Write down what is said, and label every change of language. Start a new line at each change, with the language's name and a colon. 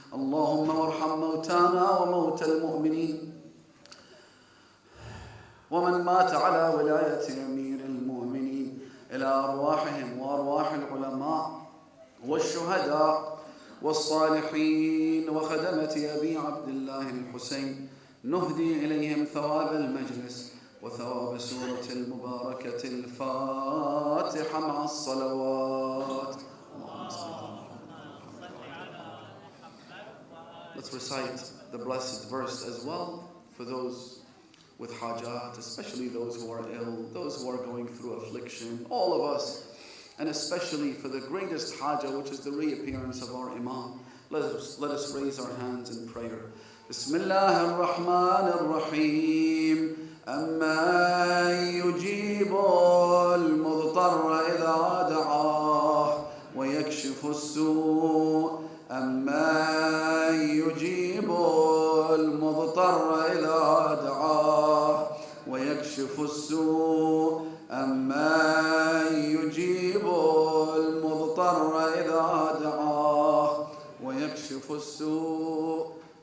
Arabic: اللهم وارحم موتانا وموتى المؤمنين، ومن مات على ولاية أمير المؤمنين، إلى أرواحهم وأرواح العلماء والشهداء والصالحين وخدمة أبي عبد الله الحسين. نهدي إليهم ثواب المجلس وثواب سورة المباركة الفاتحة مع الصلوات.
English: Let's recite the blessed verse as well for those with hajat, especially those who are ill, those who are going through affliction, all of us, and especially for the greatest haja, which is the reappearance of our Imam. Let us raise our hands in prayer.
Arabic: Bismillah ar-Rahman ar-Rahim. أَمَّن يُجِيبُ الْمُضْطَرَّ إِذَا دَعَاهُ وَيَكْشِفُ السُّوءَ أَمَّن يُجِيبُ الْمُضْطَرَّ إِذَا دَعَاهُ وَيَكْشِفُ السُّوءَ أَمَّن يُجِيبُ الْمُضْطَرَّ إِذَا دَعَاهُ وَيَكْشِفُ السُّوءَ